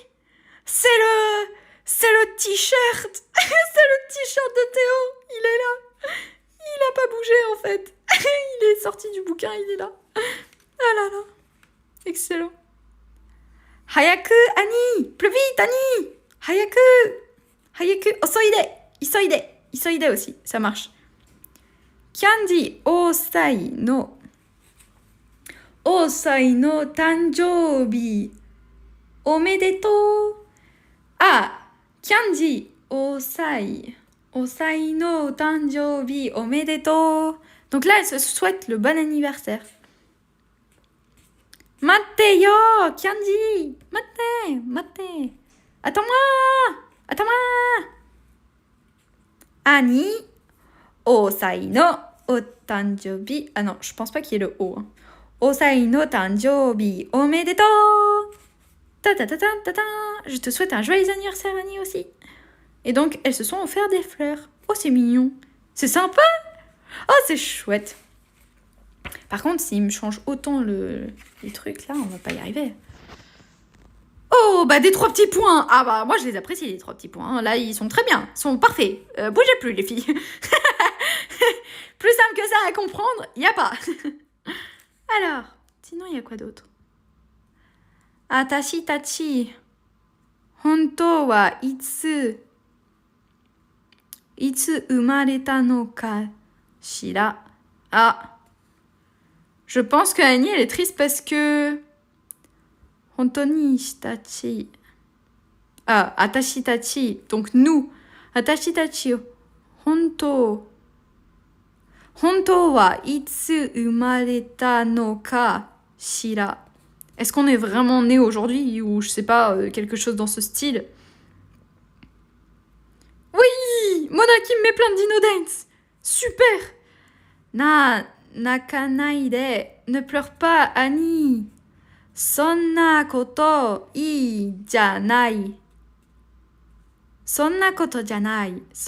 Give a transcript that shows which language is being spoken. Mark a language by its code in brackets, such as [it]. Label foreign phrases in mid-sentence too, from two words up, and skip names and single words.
[fr] C'est le t-shirt. C'est le t-shirt de Théo. Il est là. Il a pas bougé, en fait. Il est sorti du bouquin, il est là. Ah là là. Excellent. Hayaku, Annie. Plus vite, Annie. [ja] 早く、急いで [fr] aussi, ça marche. [ja] Candy, おさいの誕生日、おめでとう. Ah, Candy, おさいの誕生日、おめでとう. [fr] Donc là, elle se souhaite le bon anniversaire. [ja] 待ってよ、Candy、待って. [fr] Attends-moi. Annie, [ja] おさいのお誕生日. [fr] Ah non, je pense pas qu'il y ait le O. Hein. [ja] おさいの誕生日おめでとう. Ta-ta-ta-ta-ta-ta. [fr] Je te souhaite un joyeux anniversaire, Annie, aussi. Et donc, elles se sont offert des fleurs. Oh, c'est mignon. C'est sympa. Oh, c'est chouette. Par contre, s'il me change autant les trucs, là, on va pas y arriver. Oh, des 3 petits points. Ah bah, moi, je les apprécie, les 3 petits points. Là, ils sont très bien. Ils sont parfaits. Bougez plus, les filles. Plus simple que ça à comprendre, il n'y a pas. Alors, sinon, il y a quoi d'autre? [ja] あたしたち、本当はいつ生まれたのかしら. Ah. [fr] Je pense que Annie, elle est triste parce que... [ja] 本当にたち。Ah、あたしたち. [fr] Donc nous. [ja] あたしたち. 本当はいつ生まれたのかしら. [fr] Est-ce qu'on est vraiment né aujourd'hui ou je sais pas, quelque chose dans ce style? Oui! Mona qui me met plein de Dino Dance. Super! Nakanaide. Ne pleure pas, Annie. [ja] そんなこといいじゃない. そんなことじゃない.